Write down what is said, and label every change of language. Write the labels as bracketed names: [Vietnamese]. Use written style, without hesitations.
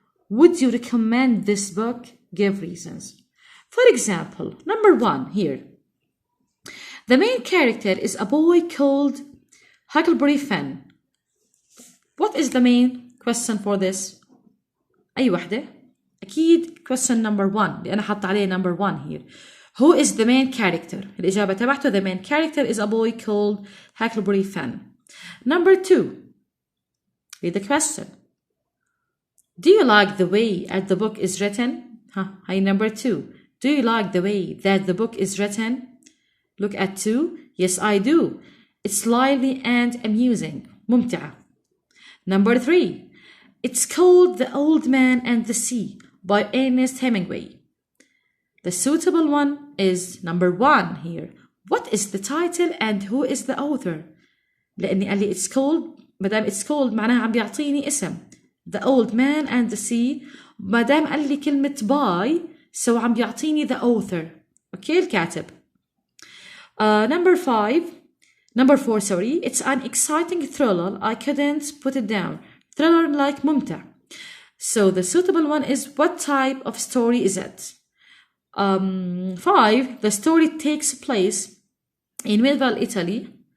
[English] Would you recommend this book? Give reasons. For example, number 1 here. The main character is a boy called Huckleberry Finn. What is the main question for this? [Arabic] أي وحدة؟ أكيد [English] question number 1 [Arabic] لأن حط عليه [English] number 1 here. Who is the main character? [Arabic] الإجابة تبعته [English] the main character is a boy called Huckleberry Finn. Number 2. Read the question. Do you like the way that the book is written? Hi, number 2. Do you like the way that the book is written? Look at 2. Yes, I do. It's lively and amusing. [Arabic] ممتعة. [English] Number 3. It's called The Old Man and the Sea by Ernest Hemingway. The suitable one is number 1 here. What is the title and who is the author? [Arabic] لأني قال لي [English] it's called. [Arabic] مدام it's called معناها عم بيعطيني اسم. [English] The Old Man and the Sea. [Arabic] مدام قال لي كلمة [English] by so [Arabic] عم بيعطيني [English] the author. Okay, [Arabic] الكاتب. [English] Number 4, sorry. It's an exciting thriller. I couldn't put it down. Thriller like [Arabic] ممتع. [English] So the suitable one is what type of story is it? 5. The story takes place in medieval Italy.